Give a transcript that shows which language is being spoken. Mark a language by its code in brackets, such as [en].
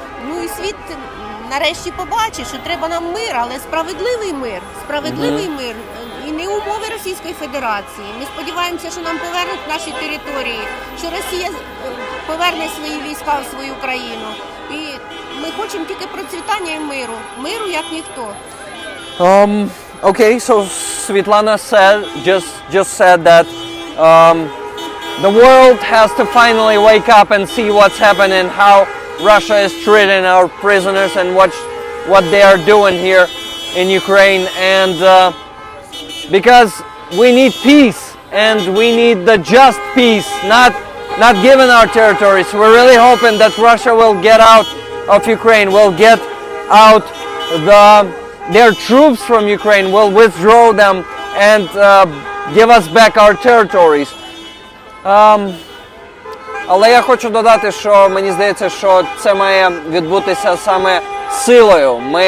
[uk] Ну і світ нарешті побачить, що треба нам мир, але справедливий мир. Справедливий мир. І не умови Російської Федерації. Ми сподіваємося, що нам повернуть наші території, що Росія поверне свої війська в свою країну. І ми хочемо тільки процвітання і миру. Миру як ніхто. [en] Okay, so Svetlana just said that the world has to finally wake up and see what's happening, how Russia is treating our prisoners and what they are doing here in Ukraine, and because we need peace and we need the just peace, not giving our territories. We're really hoping that Russia will get out of Ukraine, will get out their troops from Ukraine, will withdraw them and give us back our territories. [uk] Але я хочу додати, що мені здається, що це має відбутися саме силою.